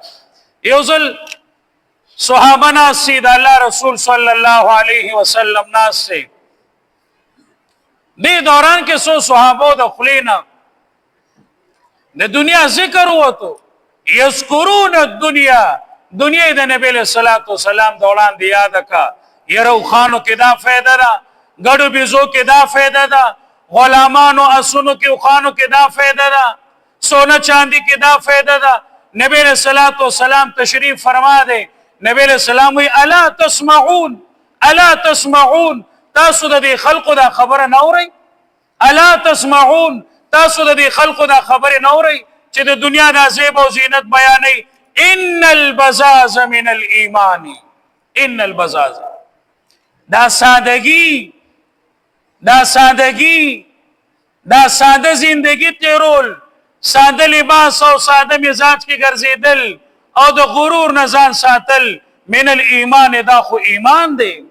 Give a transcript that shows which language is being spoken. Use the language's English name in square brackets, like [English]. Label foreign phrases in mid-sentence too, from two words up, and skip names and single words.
[Pashto] یو ځل صحابه ناست د الله رسول [Arabic] صلی الله علیه وسلم [Pashto] ناست دې دوران کې څو صحابو د خولې نه د دنیا ذکر وته، [Arabic] یذکرون الدنیا، [Pashto] دنیا د نبی [Arabic] علیہ الصلوۃ والسلام [Pashto] د وړاندې یاد کا. یرو خانو کې دا فائدہ ده، ګډو بيزو کې دا فائدہ ده، غلامانو اسونو کې خانو کې دا فائدہ ده، سونا چاندی کې دا فائدہ ده. نبی [Arabic] علیہ الصلوۃ والسلام [Pashto] تشریف فرما دے. نبی [Arabic] علیہ السلام [Pashto] وی [Arabic] الا تسمعون، الا تسمعون، [Pashto] تاسو د خلقو دا خبره نه اورئ؟ [Arabic] الا تسمعون، [Pashto] تاسو د خلقو دا خبره نه اورئ چې د دنیا د زیب او زینت بیانې؟ [Arabic] ان البزاز من الايمان، ان البزاز، [Pashto] دا سادگی، دا سادگی، دا ساده زندگی تیرول، ساده لباس او ساده مزاج کې ګرځیدل او د غرور نه ځان ساتل، [Arabic] من الایمان، [Pashto] دا خو ایمان دی.